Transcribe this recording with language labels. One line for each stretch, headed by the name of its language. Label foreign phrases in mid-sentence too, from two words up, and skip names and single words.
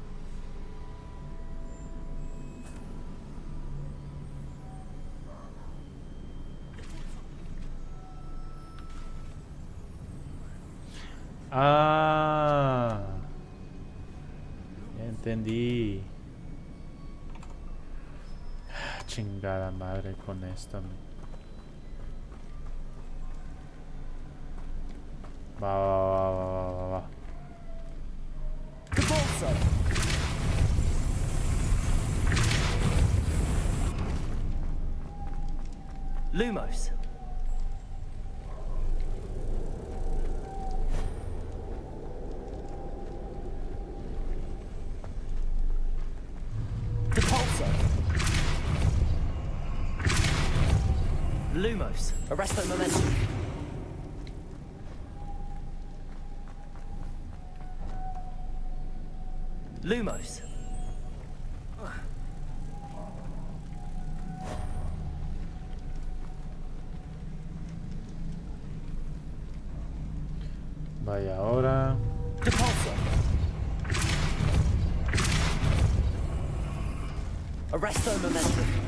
Spanish: Ah, ya entendí. Chingada madre con esto. Va. Repulsor. Lumos. Repulsor. Lumos. Arresto momentum. Lumos. Vaya ahora. Repulsor. Arresto momentum.